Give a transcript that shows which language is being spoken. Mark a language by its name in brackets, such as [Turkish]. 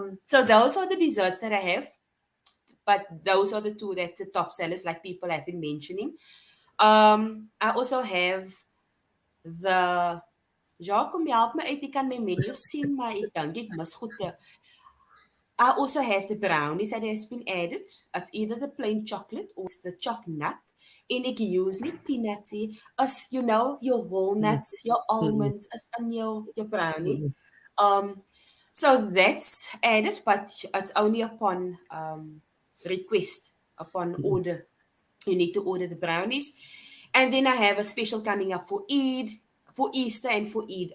[English] So those are the desserts that I have, but those are the 2 that's the top sellers, like people have been mentioning. I also have the [Afrikaans] kom help my uit, ek kan my menu sien, maar ek dink ek mis goede. [English] I also have the brownies that has been added. It's either the plain chocolate or it's the chocolate. [Afrikaans] En ek use nie peanuts nie. [English] As your walnuts, your almonds as in your brownie. So that's added, but it's only upon request, upon order. You need to order the brownies. And then I have a special coming up for Eid, for Easter and for Eid.